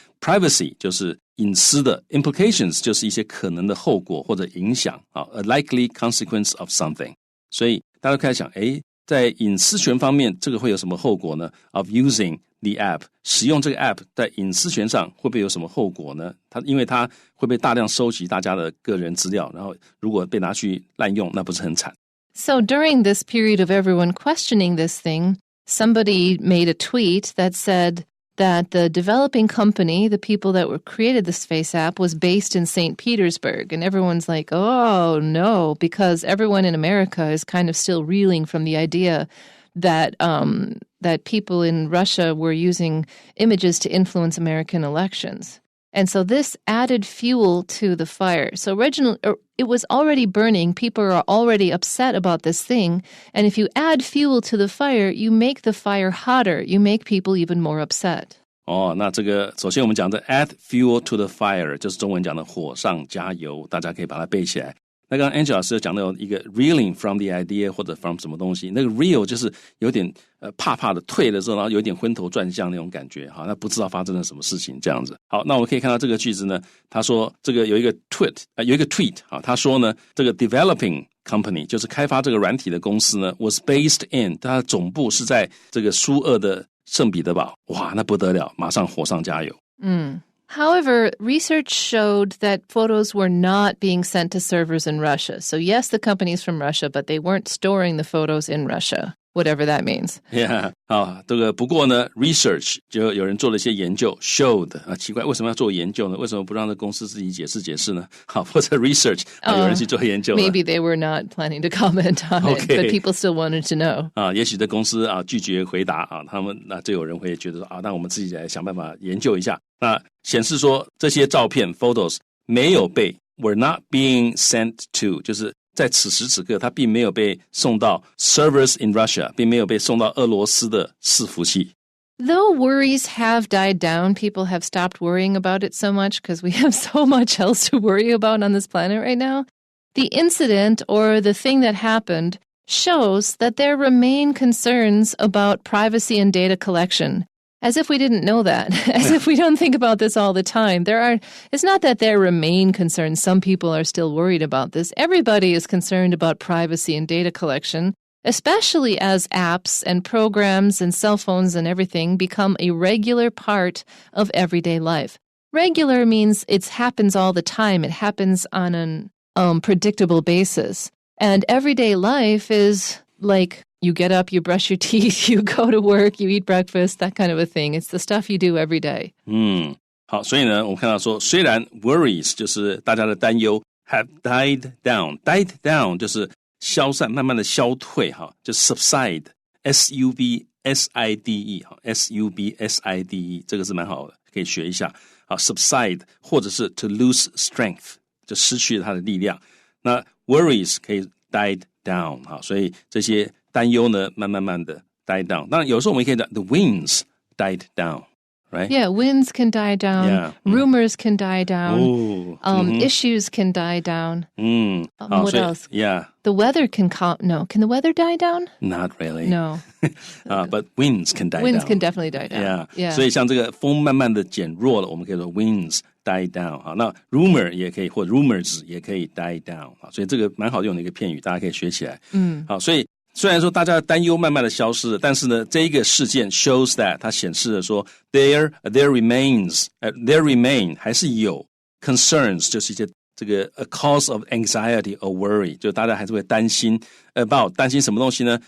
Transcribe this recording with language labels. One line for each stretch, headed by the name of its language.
Chinese: Privacy 就是隐私的 implications 就是一些可能的后果或者影响 a likely consequence of something。所以大家开始想在隐私权方面这个会有什么后果呢？ Of using the app，使用这个 app 在隐私权上会不会有什么后果呢？因为它会被大量收集大家的个人资料，然后如果被拿去滥用，那不是很惨。
English: So during this period of everyone questioning this thing, somebody made a tweet that said that the developing company, the people that created this FaceApp, was based in St. Petersburg. And everyone's like, oh, no, because everyone in America is kind of still reeling from the idea that that people in Russia were using images to influence American elections. And so this added fuel to the fire. So originally, it was already burning. People are already upset about this thing. And if you add fuel to the fire, you make the fire hotter. You make people even more upset.
Chinese: 那这个首先我们讲的 add fuel to the fire 就是中文讲的火上加油，大家可以把它背起来。那刚刚 Angela 老师讲到一个 reeling from the idea 或者 from 什么东西，那个 reel 就是有点怕的退了之后，然后有点昏头转向那种感觉，好，那不知道发生了什么事情这样子。好，那我们可以看到这个句子呢，他说这个有一个 tweet 啊，他说呢这个 developing company 就是开发这个软体的公司呢 was based in 它的总部是在这个苏俄的圣彼得堡，哇，那不得了，马上火上加油。
English: However, research showed that photos were not being sent to servers in Russia. So yes, the company's from Russia, but they weren't storing the photos in Russia, whatever that means.
Chinese: Yeah, 这个不过呢 research 就有人做了一些研究 showed 奇怪为什么要做研究呢？为什么不让这公司自己解释呢？好，或者 research 有人去做研究了。
English: Maybe they were not planning to comment on it, but people still wanted to know.
Chinese: 也许这公司拒绝回答他们就有人会觉得说那我们自己来想办法研究一下。那显示说这些照片 photos 没有被 were not being sent to 就是在此时此刻它并没有被送到 servers in Russia 并没有被送到俄罗斯的伺服器。
English: Though worries have died down, people have stopped worrying about it so much because we have so much else to worry about on this planet right now. The incident or the thing that happened shows that there remain concerns about privacy and data collection. As if we didn't know that, as if we don't think about this all the time. It's not that there remain concerns. Some people are still worried about this. Everybody is concerned about privacy and data collection, especially as apps and programs and cell phones and everything become a regular part of everyday life. Regular means it happens all the time. It happens on an predictable basis. And everyday life is like you get up, you brush your teeth, you go to work, you eat breakfast, that kind of a thing. It's the stuff you do every day.
Chinese: 好，所以呢，我们看到说，虽然 worries 就是大家的担忧 have died down 就是消散，慢慢的消退就 subside subside subside 这个是蛮好的，可以学一下。好 subside 或者是 to lose strength 就失去了它的力量。那 worries 可以 died down 所以这些担忧呢，慢慢的 die down。当然，有时候我们可以讲 the winds died down, right?
English: Yeah, winds can die down. Yeah. Rumors can die down. Issues can die down. What else? Yeah. The weather can no. Can the weather die down? Not really. No. But winds can die down. Winds can definitely die down. Yeah.
Chinese: 所以像这个风慢慢的减弱了，我们可以说 winds die down 那 rumor 也可以，或 rumors 也可以 die down 所以这个蛮好用的一个片语，大家可以学起来。好，所以虽然说大家的担忧慢慢的消失了，但是呢，这一个事件 shows that 它显示了说 there remain 还是有 concerns 就是一些这个 a cause of anxiety or worry 就大家还是会担心 about 担心什么东西呢？